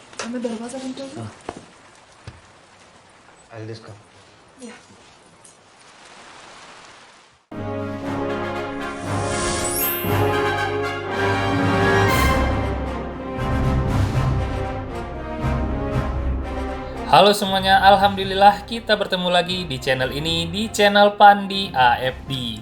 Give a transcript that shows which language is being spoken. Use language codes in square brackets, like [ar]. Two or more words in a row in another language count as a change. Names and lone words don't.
[ja] 雨バラバザレントーあれですか。いや。 [id] Halo semuanya, alhamdulillah kita bertemu lagi di channel ini, di channel Pandi AFD.